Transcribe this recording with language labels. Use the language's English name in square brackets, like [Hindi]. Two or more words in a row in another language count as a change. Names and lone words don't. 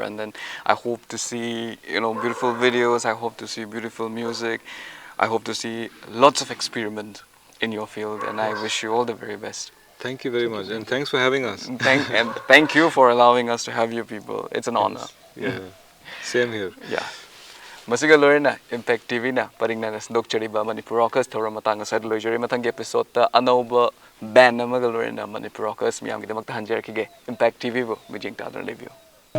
[English] And then I hope to see, beautiful videos. I hope to see beautiful music. I hope to see lots of experiment in your field. And I wish you all the very best. Thank you very much, and thanks for having us. And thank you for allowing us to have you people. It's an honor. Yeah, same here. Yeah. [Manipuri] Masiga loirna Impact TV na paringna dokchariba Manipur Rockers thora matang asad loijari matang episode ta anauba band na maga loirna Manipur Rockers miyam gidamak ta hanjar kige Impact TV bo mijing ta review.